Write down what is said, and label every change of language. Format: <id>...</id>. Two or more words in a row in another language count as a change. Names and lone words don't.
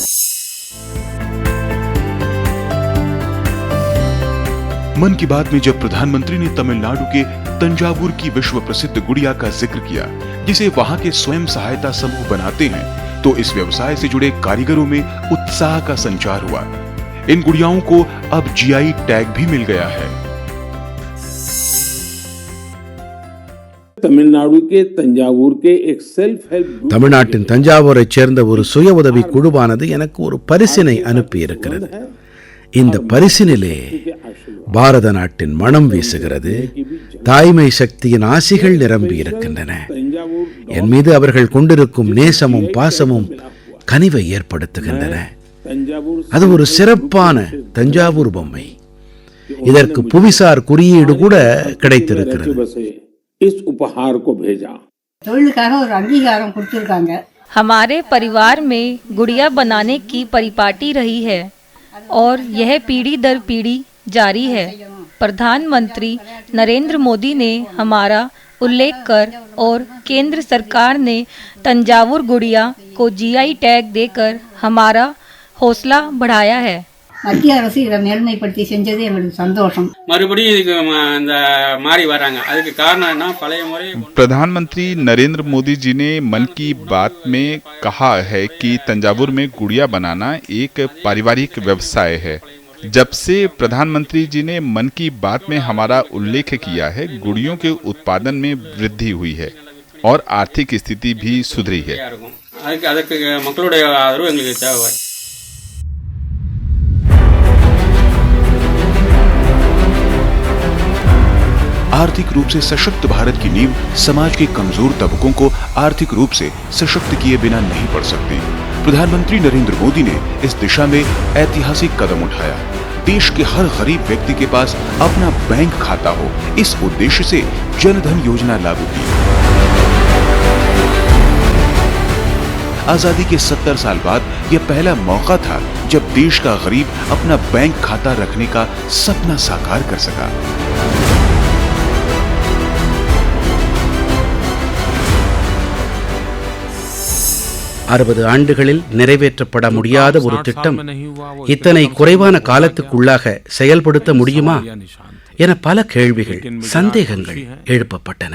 <hi>मन की बात में जब प्रधानमंत्री ने तमिलनाडु के तंजावुर की विश्व प्रसिद्ध गुड़िया का जिक्र किया, जिसे वहां के स्वयं सहायता समूह बनाते हैं, तो इस व्यवसाय से जुड़े कारीगरों में उत्साह का संचार हुआ. इन गुड़ियाओं को अब</hi> <en>GI tag</en> <hi>भी मिल गया है. तमिलनाडु के तंजावुर के एक</hi> <en>self help</en> <ta>தமிழ்நாட்டின் தஞ்சாவூரைச் சேர்ந்த ஒரு சுய உதவி குழுவானது எனக்கு ஒரு பரிசினை அனுப்பியிருக்கிறது. இந்த பரிசினிலே பாரத நாட்டின் மனம் வீசுகிறது. தாய்மை சக்தியின் ஆசிகள் நிரம்பி இருக்கின்றன. என் மீது அவர்கள் கொண்டிருக்கும் நேசமும் பாசமும் கனிவை ஏற்படுத்துகின்றன. அது ஒரு சிறப்பான தஞ்சாவூர் பொம்மை. இதற்கு புவிசார் குறியீடு கூட கிடைத்திருக்கிறது.</ta> <hi>इस उपहार को भेजा.</hi> <ta>தொழிலுக்காக ஒரு அங்கீகாரம் கொடுத்திருக்காங்க.</ta> <hi>हमारे परिवार में गुड़िया बनाने की परिपाटी रही है और यह पीढ़ी दर पीढ़ी जारी है. प्रधानमंत्री नरेंद्र मोदी ने हमारा उल्लेख कर और केंद्र सरकार ने तंजावुर गुड़िया को</hi> <en>GI tag</en> <hi>देकर हमारा हौसला बढ़ाया है.</hi> <ta>மத்திய அரசு இதை மேல்மைப்படுத்தி செஞ்சது எங்களுக்கு சந்தோஷம். மறுபடியும் இதுக்கு இந்த மாறி வராங்க. அதுக்கு காரணம் என்ன? பழைய முறை</ta> <hi>प्रधानमंत्री नरेंद्र मोदी जी ने मन की बात में कहा है कि तंजावुर में गुड़िया बनाना एक पारिवारिक व्यवसाय है। जब से प्रधानमंत्री जी ने मन की बात में हमारा उल्लेख किया है, गुड़ियों के उत्पादन में वृद्धि हुई है और आर्थिक स्थिति भी सुधरी है।</hi> <ta>அதுக்கு மக்களுடைய ஆதரவு எங்களுக்கு தேவை.</ta> <hi>आर्थिक रूप से सशक्त भारत की नींव समाज के कमजोर तबकों को आर्थिक रूप से सशक्त किए बिना नहीं पड़ सकती। प्रधानमंत्री नरेंद्र मोदी ने इस दिशा में ऐतिहासिक कदम उठाया। देश के हर गरीब व्यक्ति के पास अपना बैंक खाता हो, इस उद्देश्य से जनधन योजना लागू की। आजादी के 70 साल बाद यह पहला मौका था जब देश का गरीब अपना बैंक खाता रखने का सपना साकार कर सका।</hi> <ta>அறுபது ஆண்டுகளில் நிறைவேற்றப்பட முடியாத ஒரு திட்டம் இத்தனை குறைவான காலத்துக்குள்ளாக செயல்படுத்த முடியுமா என பல கேள்விகள், சந்தேகங்கள் எழுப்பப்பட்டன.</ta>